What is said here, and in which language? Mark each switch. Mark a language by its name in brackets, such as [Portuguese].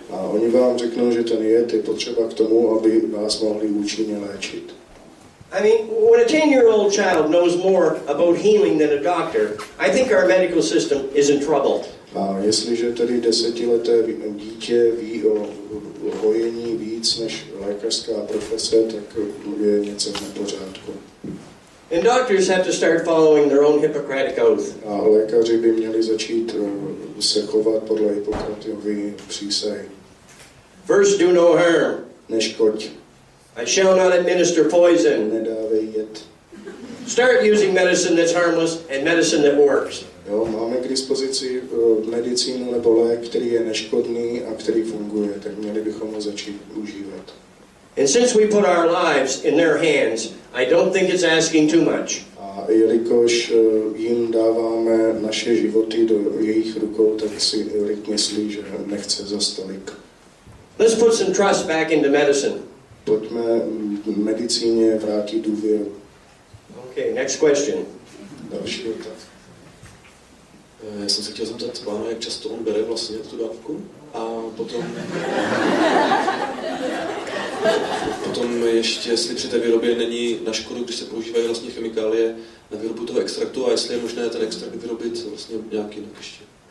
[Czech] A oni vám řeknou, že ten jed je potřeba k tomu, aby vás mohli účinně léčit. [English] I mean, when a 10-year-old child knows more about healing than a doctor, I think our medical system is in trouble. [Czech] A jestliže tedy 10leté dítě ví o hojení víc než lékařská profese, tak je něco v nepořádku. [English] And doctors have to start following their own Hippocratic oath. [Czech] A lékaři by měli začít se chovat podle Hippokratovy přísahy. [English] First, do no harm. [Czech] Neškoď. [English] I shall not administer poison. [Czech] Nedávej jed. [English] Start using medicine that's harmless and medicine that works. [Czech] Jo, máme k dispozici medicínu nebo lék, který je neškodný a který funguje, tak měli bychom ho začít užívat. [English] And since we put our lives in their hands, I don't think it's asking too much. [Czech] A jelikož jim dáváme naše životy do jejich rukou, tak si Rick myslí, že nechce zas tolik. [English] Let's put some trust back into medicine. [Czech] Pojďme medicíně vrátit důvěru. [English] Okay, next question. [Czech] Další otázka. Já jsem se chtěl zeptat pána, jak často on bere vlastně tu dávku a potom ještě, jestli při té výrobě není na škodu, když se používají vlastně chemikálie na výrobu toho extraktu a jestli je možné ten extrakt vyrobit vlastně nějak jinak ještě.